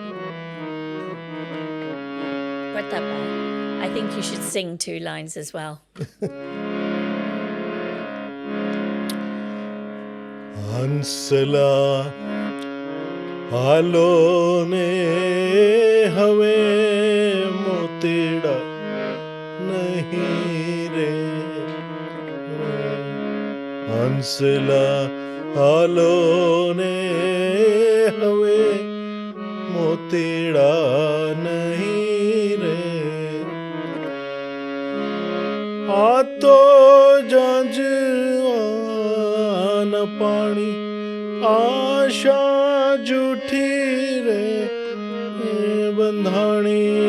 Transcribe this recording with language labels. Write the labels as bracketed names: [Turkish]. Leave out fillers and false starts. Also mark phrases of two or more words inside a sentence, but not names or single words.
[English] Pratapbhai, I think you should sing 2 lines as well. [Gujarati] હંસલા હાલોને હવે મોતીડાં નહિ રે. હંસલા હાલોને હવે મોતીડાં નહિ રે. આતો જંજ આન પાણી આશા ઝૂઠી રે બંધાણી.